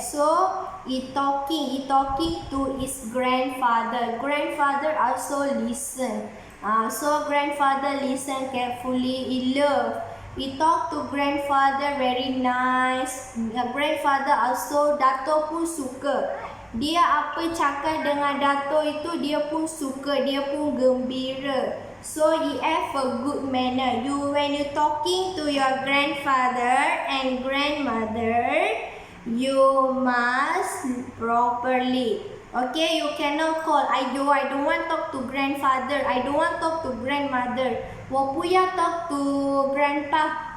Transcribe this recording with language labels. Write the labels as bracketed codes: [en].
[en] So he talking to his grandfather. Grandfather also listen. So grandfather listen carefully. He love. He talk to grandfather very nice. Grandfather also, Dato' [ms] pun suka. Dia apa cakap dengan Dato' itu dia pun suka, dia pun gembira. [en] So he have a good manner. When you talking to your grandfather and grandmother, you must properly. Okay, you cannot call. I don't want talk to grandfather. I don't want talk to grandmother. [zh] 我不要 [en] talk to grandpa.